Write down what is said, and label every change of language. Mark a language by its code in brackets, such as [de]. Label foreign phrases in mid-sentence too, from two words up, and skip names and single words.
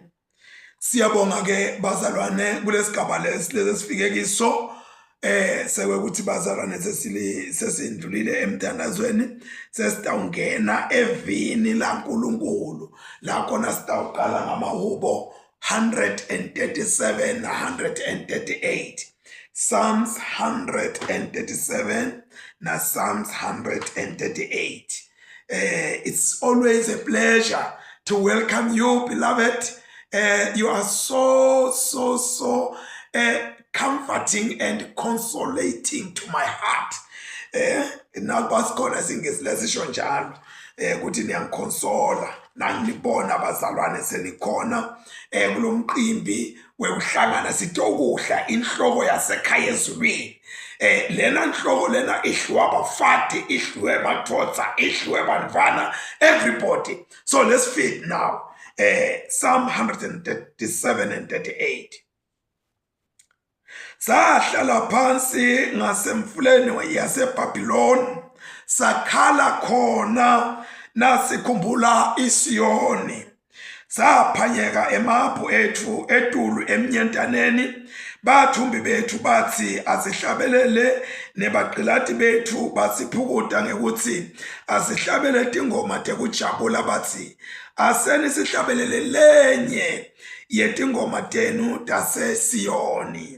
[ss] Siyabonga ke bazalwane kulesigaba lesifike kiso sekwekuthi bazalwane sesindlulile emthandazweni sesitawungena evini laNkulunkulu la khona sitawuqala ngamahubo 137 na 138, Psalms 137 na Psalms 138. [en] It's always a pleasure to welcome you, beloved. You are so comforting and consolating to my heart. [ss] Nalibasikhona singesilesisho njalo ukuthi niyangiconsola nangibona abazalwane senikhona kulomqimbi wekuhlangana sitokuhla inhloko yasekhaya ezulwini. Lena nhloko lena ihluwa abafati, ihluwe abathotsa, ihluwe abantwana, everybody. [en] So let's feed now. Psalm 137 and 38. [ss] Sahlala phansi ngasemfuleni yaseBhabhiloni, sakhala khona nasikhumbula iSiyoni. Saphanyeka emaphu ethu etulu emnyentaneni, bathumbi bethu bathi asihlabelele, nebaqilati bethu basiphukuta ngekuthi asihlabele tingoma tekujabula, bathi aseni sihlabelele lenye yetingoma tenu taseSiyoni.